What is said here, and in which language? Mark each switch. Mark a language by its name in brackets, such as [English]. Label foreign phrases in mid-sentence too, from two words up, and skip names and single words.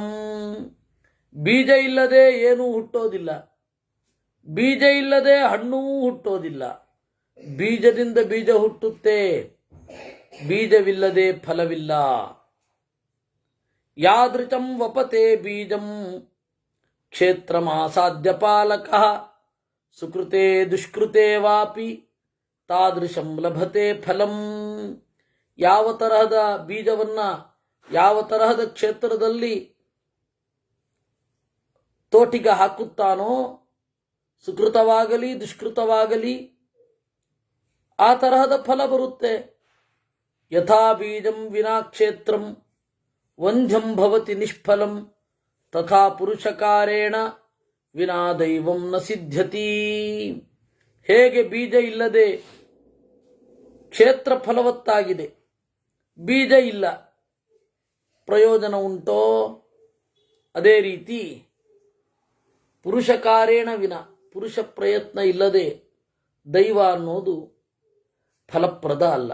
[Kannada] ಬೀಜ ಇಲ್ಲದೆ ಏನೂ ಹುಟ್ಟೋದಿಲ್ಲ, ಬೀಜ ಇಲ್ಲದೆ ಹಣ್ಣೂ ಹುಟ್ಟೋದಿಲ್ಲ. ಬೀಜದಿಂದ ಬೀಜ ಹುಟ್ಟುತ್ತೆ, ಬೀಜವಿಲ್ಲದೆ ಫಲವಿಲ್ಲ. [Sanskrit] ಯಾದೃಚಂ ವಪತೆ ಬೀಜಂ ಕ್ಷೇತ್ರಮಾಸಾದ್ಯ ಪಾಲಕಃ ಸುಕೃತೆ ದುಷ್ಕೃತೆ ವಾಪಿ ತಾದೃಶಂ ಲಭತೆ ಫಲಂ. [Kannada] ಯಾವ ತರಹದ ಬೀಜವನ್ನ ಯಾವ ತರಹದ ಕ್ಷೇತ್ರದಲ್ಲಿ ತೋಟಿಗೆ ಹಾಕುತ್ತಾನೋ, ಸುಕೃತವಾಗಲಿ ದುಷ್ಕೃತವಾಗಲಿ ಆ ತರಹದ ಫಲ ಬರುತ್ತೆ. [Sanskrit] ಯಥಾ ಬೀಜಂ ವಿನಾ ಕ್ಷೇತ್ರಂ ವಂಧ್ಯಂ ಭವತಿ ನಿಷ್ಫಲಂ ತಥಾ ಪುರುಷಕಾರೇಣ ವಿನಾ ದೈವಂ ನ ಸಿದ್ಧ್ಯತಿ. [Kannada] ಹೇಗೆ ಬೀಜ ಇಲ್ಲದೆ ಕ್ಷೇತ್ರ ಫಲವತ್ತಾಗಿದೆ, ಬೀಜ ಇಲ್ಲ, ಪ್ರಯೋಜನ ಉಂಟೋ? ಅದೇ ರೀತಿ [Sanskrit] ಪುರುಷಕಾರೇಣ ವಿನ, [Kannada] ಪುರುಷ ಪ್ರಯತ್ನ ಇಲ್ಲದೆ ದೈವ ಅನ್ನೋದು ಫಲಪ್ರದ ಅಲ್ಲ.